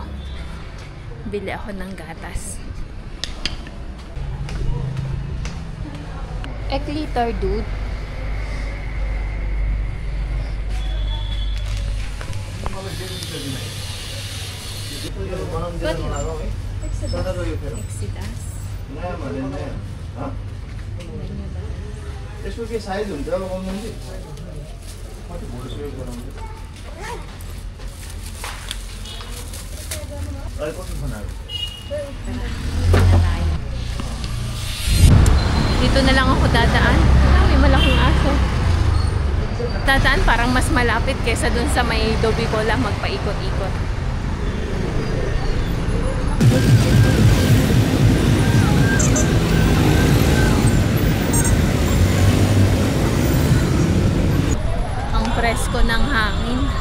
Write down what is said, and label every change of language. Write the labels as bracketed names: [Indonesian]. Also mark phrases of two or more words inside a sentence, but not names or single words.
[Filipino] Bili ako ng gatas. Ek liter, dude. Exodus. [Nepali] यसको के साइज हुन्छ अब कति कस्तो खानाहरू [Filipino] Dito na lang ako dadaan. May malaking aso. Dadaan parang mas malapit kesa dun sa may Dobicola magpaikot-ikot. Ang presko ng hangin.